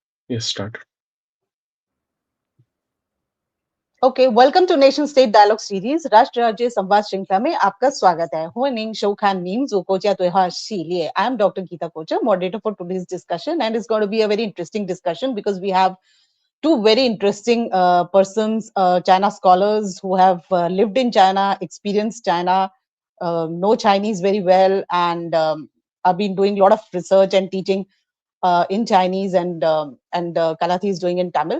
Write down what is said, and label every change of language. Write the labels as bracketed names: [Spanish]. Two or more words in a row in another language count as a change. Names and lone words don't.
[English] Yes, start. Okay welcome to nation state dialogue series [Hindi] राष्ट्र राज्य संवाद श्रृंखला में आपका स्वागत है [Chinese] 欢迎收看民族国家对话系列 [English] I am Dr. Geeta Kochar, moderator for today's discussion, and it's going to be a very interesting discussion because we have two very interesting persons, China scholars who have lived in China, experienced China, know Chinese very well, and have been doing a lot of research and teaching in Chinese, and Kalathi is doing in Tamil.